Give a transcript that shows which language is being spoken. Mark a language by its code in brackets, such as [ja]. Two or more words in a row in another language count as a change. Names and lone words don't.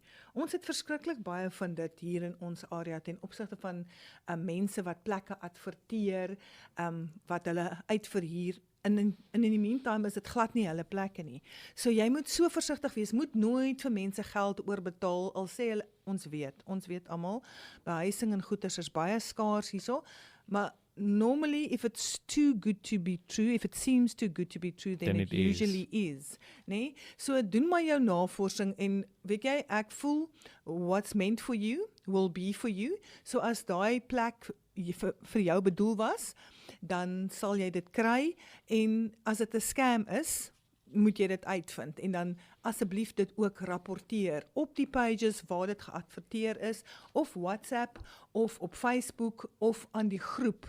[af] Ons het verskriklik baie van dit hier in ons area ten opsigte van mense wat plekke adverteer, wat hulle uitverhuur. In die meantime is dit glad nie hulle plekke nie. So jy moet so versigtig wees, moet nooit vir mense geld oorbetaal, al sê hulle, ons weet almal, behuising en goederes is baie skaars hierso, maar [en] normally if it's too good to be true, if it seems too good to be true, then it usually is. [af] Nee? So doen maar jou navorsing en weet jy, ek voel [en] what's meant for you will be for you. [af] So as daai plek vir jou bedoel was, dan sal jy dit kry en as dit 'n scam is, moet jy dit uitvind en dan asseblief dit ook rapporteer op die pages waar dit geadverteer is of WhatsApp of op Facebook of aan die groep.